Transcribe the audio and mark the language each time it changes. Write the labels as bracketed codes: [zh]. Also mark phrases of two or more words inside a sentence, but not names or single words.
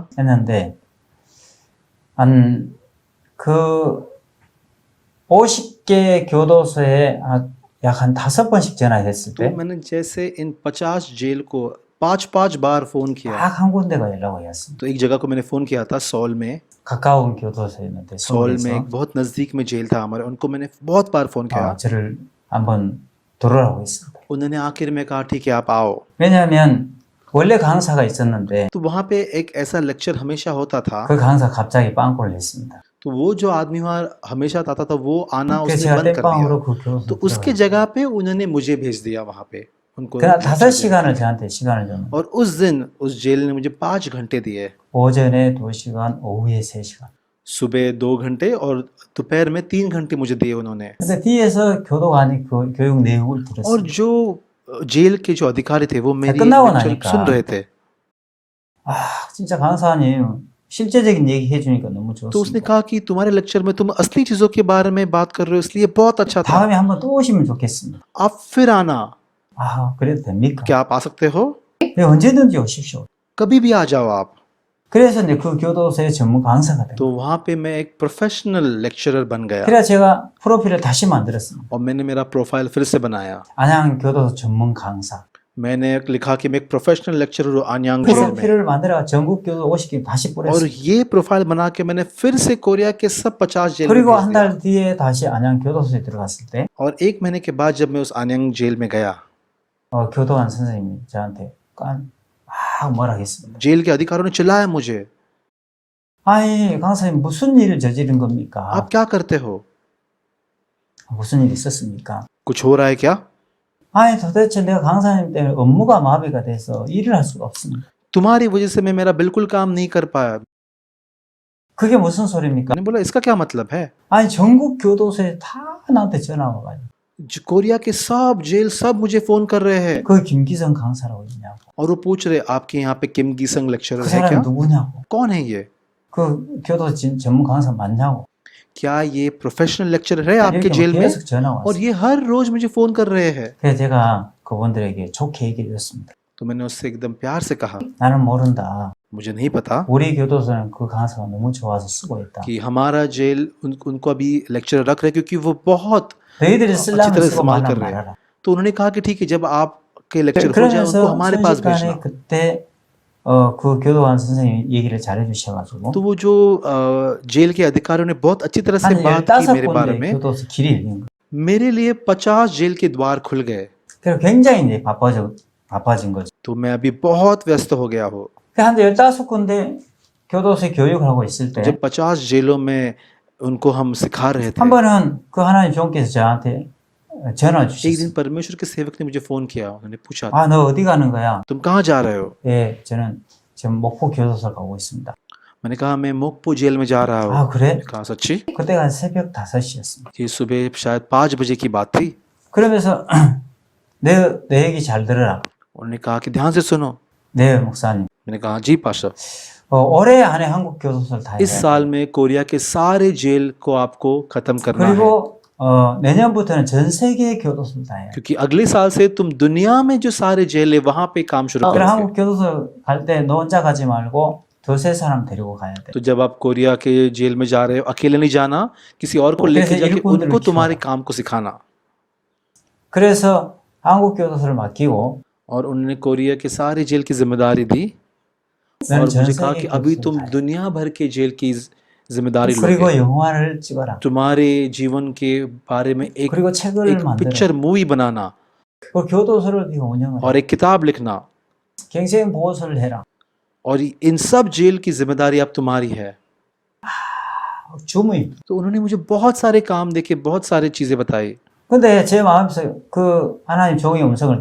[ko] 했는데 한 그 50개 교도소에 약 한 5번씩 전화했을 [hi] तो [ko] 때 [hi] मैंने जैसे इन 50 जेल को 5 बार फोन किया। [ko] 딱 한 군데가 연락이 왔습니다. [hi] तो एक जगह को मैंने फोन किया था, सॉल में। [ko] 가까운 교도소였는데 [hi] सॉल में [ko] 서울에서 [hi] एक बहुत नजदीक में जेल था हमारे, उनको मैंने बहुत बार फोन किया। [ko] 저를 한번 들어오라고 했습니다. [hi] उन्होंने आखिर में कहा ठीक है आप आओ। [ko] 왜냐하면 원래 강사가 있었는데 [hi] तो वहाँ पे एक ऐसा लेक्चर हमेशा होता था। [ko] 그 강사 갑자기 빵꾸를 냈습니다. [hi] तो वो जो आदमी वहाँ हमेशा आता था वो आना [ko] 그래서 [hi] उसने [ko] 제가 [hi] बंद कर [ko] 땜빵으로 [hi] दिया। [ko] 그 교도소 [hi] तो उसके जगह पे उन्होंने मुझे भेज दिया वहाँ पे उनको [ko] 그날 lecture 5시간을 저한테 시간을 줬는데 [hi] देने। और उस दिन उस जेल ने मुझे 5 घंटे दिए, [ko] 오전에 2시간, 오후에 3시간. [hi] सुबह 2 घंटे और दोपहर में 3 घंटे मुझे दिए उन्होंने। [ko] 근데 뒤에서 교도관이 그 교육 내용을 [hi] और [ko] 들었어요. [hi] जो जेल के जो अधिकारी थे वो मेरी [ko] 끝나고 लेक्चर 나니까 [hi] सुन रहे थे। [ko] 아, 진짜 강사님 실제적인 얘기 해주니까 너무 [hi] तो उसने [ko] 좋습니다. [hi] कहा कि तुम्हारे लेक्चर में तुम असली चीजों के बारे में बात कर रहे हो इसलिए बहुत अच्छा था, [ko] 다음에 한번 또 오시면 좋겠습니다. [hi] आप फिर आना। [ko] 아, 그래도 됩니까? [hi] क्या आप आ सकते हो? [ko] 네, 언제든지 오십시오. [hi] कभी भी आ जाओ आप। [ko] 그래서 이제 그 교도소의 전문 강사가 된 [hi] तो [ko] 거예요. [hi] वहाँ पे मैं एक [en] professional lecturer [hi] बन गया [ko] 그래서 제가 프로필을 다시 만들었습니다. [hi] और मैंने मेरा प्रोफाइल फिर से बनाया। [ko] 안양 교도소 전문 강사. [hi] मैंने लिखा कि मैं एक [en] professional lecturer [hi] हूँ आन्यांग [ko] 그 [hi] जेल में। [ko] 프로필을 만들어 전국 교도 50개 다시 [hi] और [ko] 뿌렸어요. [hi] ये प्रोफाइल बना के मैंने फिर से कोरिया के सब 50 जेल में [ko] 그리고 [hi] भेज [ko] 한 [hi] दिया। [ko] 달 뒤에 다시 안양 교도소에 들어갔을 때 [hi] और 1 महीने के बाद जब मैं उस आन्यांग जेल में गया, [ko] 교도관 선생님이 저한테 막 뭐라 했습니다. [hi] जेल के अधिकारियों ने चिल्लाया मुझे, [ko] 아니 강사님 무슨 일을 저지른 겁니까? [hi] आप क्या करते हो? [ko] 무슨 일이 있었습니까? [hi] कुछ हो रहा है क्या? [ko] 아니 도대체 내가 강사님 때문에 업무가 마비가 돼서 일을 할 수가 없습니다. [hi] तुम्हारी वजह से मैं मेरा बिल्कुल काम नहीं कर पाया। [ko] 그게 무슨 소리입니까? [hi] मैंने बोला इसका क्या मतलब है? [ko] 아니 전국 교도소에 다 나한테 전화 와가지고 [hi] कोरिया के सब जेल सब मुझे फोन कर रहे हैं [ko] 그 김기성 강사라고 있냐고 [hi] और वो पूछ रहे आपके यहाँ पे किम गीसंग लेक्चरर [ko] 그 [hi] है [ko] 사람이 [hi] क्या? [ko] 누구냐고 [hi] कौन है ये? [ko] 그 교도소 전문 강사 맞냐고 [hi] क्या ये [en] professional lecturer [hi] है आपके [ko] 이렇게 [hi] जेल में? [ko] 계속 전화 [hi] और [ko] 왔어요. [hi] ये हर रोज मुझे फोन कर रहे हैं। [ko] 그래서 제가 그분들에게 좋게 얘기를 했습니다. [hi] तो मैंने उससे एकदम प्यार से कहा [ko] 나는 모른다. [hi] मुझे नहीं पता [ko] 우리 교도소는 그 강사가 너무 좋아서 쓰고 있다. [hi] कि हमारा जेल उनको अभी लेक्चरर रख रहे हैं क्योंकि वो बहुत [ko] 너희들이 [hi] अच्छी [ko] 쓰려면 [hi] तरह [ko] 쓰고 [hi] इस्तेमाल कर [ko] 말라면 [hi] रहे हैं। [ko] 말아라. [hi] तो उन्होंने कहा कि ठीक है जब आपके लेक्चर हो जाए उनको [ko] 그러면서 [hi] हमारे पास [ko] 순식간에 [hi] भेजना। [ko] 그때 그 교도관 선생님이 얘기를 잘해 주셔가지고 [hi] तो वो जो जेल के अधिकारियों ने बहुत अच्छी तरह से [ko] 한 [hi] बात की मेरे बारे [ko] 15군데 [hi] में। [ko] 교도소 길이 열린 거예요. [hi] मेरे लिए 50 जेल के द्वार खुल गए। [ko] 그래서 굉장히 이제 바빠진 거죠. [hi] तो मैं अभी बहुत व्यस्त हो गया हूँ। [ko] 한 15군데 교도소에 교육을 하고 있을 때 [hi] जब 50 जेलों में उनको हम सिखा रहे थे, [ko] 한 번은 그 하나님 종께서 저한테 전화 [hi] एक [ko] 주셨어요. [hi] दिन परमेश्वर के सेवक ने मुझे फोन किया। उन्होंने पूछा [ko] 아, 너 어디 가는 거야? [hi] तुम कहाँ जा रहे हो? [ko] 예, 저는 지금 목포 교도소 가고 있습니다. [hi] मैंने कहा मैं मोकपो जेल में जा रहा हूँ। [ko] 아, 그래? [hi] कहा सच्ची? [ko] 그때가 새벽 5시였습니다. [hi] ये सुबह शायद 5 बजे की बात थी। [ko] 그러면서 내 얘기 잘 들어라. [hi] उन्होंने कहा कि ध्यान से सुनो। [ko] 네, 목사님. [hi] मैंने कहा जी पास्टर, [ko] 올해 안에 한국 교도소를 다 [hi] इस [ko] 해야 [hi] साल में कोरिया के सारे जेल को आपको खत्म करना है, [ko] 그리고 내년부터는 전 세계 교도소를 다 해요. [hi] क्योंकि अगले साल से तुम दुनिया में जो सारे जेल है वहां पे काम शुरू [ko] 그럼 [hi] करोगे। [ko] 한국 교도소 갈 때 너 혼자 가지 말고 두세 사람 데리고 가야 돼. [hi] तो जब आप कोरिया के जेल में जा रहे हो अकेले नहीं जाना, किसी और को तो लेके कैसे जाके [ko] 일꾼들을 [hi] उनको तुम्हारे [ko] 키워라. [hi] काम को सिखाना। [ko] 그래서 한국 교도소를 맡기고 [hi] और उन्होंने कोरिया के सारे जेल की जिम्मेदारी दी [ko] 나는 [hi] और [ko] 전 [hi] मुझे कहा [ko] 세계 [hi] कि अभी [ko] 교도소를 [hi] तुम [ko] 다 해. [hi] दुनिया भर के जेल की जिम्मेदारी [ko] 그리고 [hi] लोगे। [ko] 영화를 찍어라. [hi] तुम्हारे जीवन के बारे में एक [ko] 그리고 책을 [hi] एक [ko] 만들어. [en] picture movie [hi] बनाना [ko] 그 교도소를 네가 운영을 해. [hi] और एक किताब लिखना [ko] 갱생 보호소를 해라. [hi] और इन सब जेल की जिम्मेदारी अब तुम्हारी है। 주무이. तो उन्होंने मुझे बहुत सारे काम देके बहुत सारी चीजें बताई। [ko] 근데 제 마음속에 그 하나님 종의 음성을